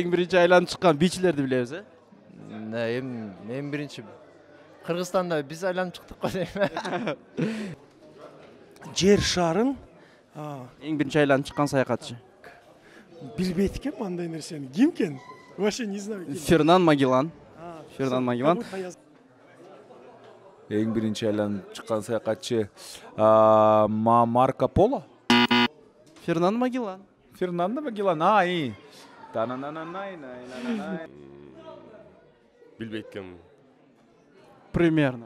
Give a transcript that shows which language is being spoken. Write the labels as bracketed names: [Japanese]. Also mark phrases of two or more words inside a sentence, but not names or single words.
[Kyrgyz] Эң биринчи айланып чыккан бичилерди билебиз, Эң биринчи Кыргызстанда биз айланып чыктык го дейм. Жер шарын эң биринчи айланып чыккан саякатчы. Билбейт экенмин андай нерсени. Ким экен? [Russian] Вообще не знаю. [Kyrgyz] Фернан Магеллан. Фернан Магеллан. Эң биринчи айланып чыккан саякатчы Марко Поло? Фернан Магеллан. Фернандо Магеллан. И. Билбейт экенмин. [Russian] Примерно.